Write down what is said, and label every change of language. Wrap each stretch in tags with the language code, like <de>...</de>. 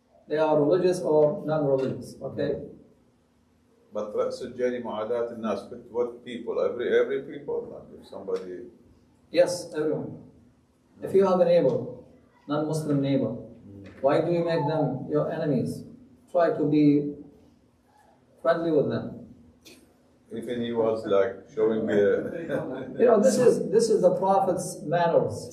<en>they are religious or non-religious. Okay.</en> <ar>But رأس الجاني معاداة الناس.</ar> <en>What people? Every people? Like if somebody. Yes, everyone. If you have a neighbor, non-Muslim neighbor, why do you make them your enemies? Try to be friendly with them. Even he was like showing You know, this is the Prophet's manners.</en>